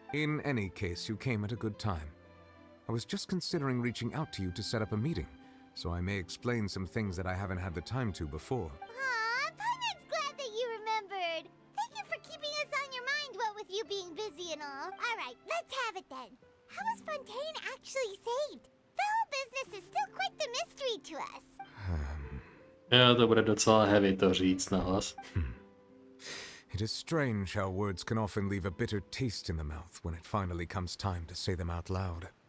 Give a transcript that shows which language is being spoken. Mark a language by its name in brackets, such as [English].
[English] In any case, you came at a good time. I was just considering reaching out to you to set up a meeting, so I may explain some things that I haven't had the time to before. Aw, Paimon's glad that you remembered. Thank you for keeping us on your mind, what with you being busy and all. Alright, let's have it then. How was Fontaine actually saved? The whole business is still quite the mystery to us. [Czech] Jo, to bude docela heavy to říct nahlas. [English] It is strange how words can often leave a bitter taste in the mouth when it finally comes time to say them out loud.